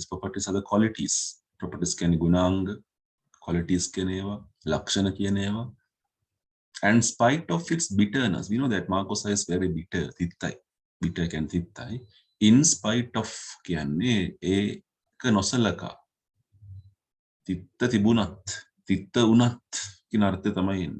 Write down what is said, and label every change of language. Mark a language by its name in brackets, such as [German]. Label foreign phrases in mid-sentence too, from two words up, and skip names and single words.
[English] Properties are the qualities. Properties can be gunanga, qualities can eva, [Sinhala] ලක්ෂණ කියන ඒවා. [English] And in spite of its bitterness, we know that Margosa is very bitter, තිත්තයි. Bitter can තිත්තයි. In spite of [Sinhala] කියන්නේ ඒක නොසලකා. තිත්ත තිබුණත්, තිත්ත උනත් කියන අර්ථය තමයි එන්නේ.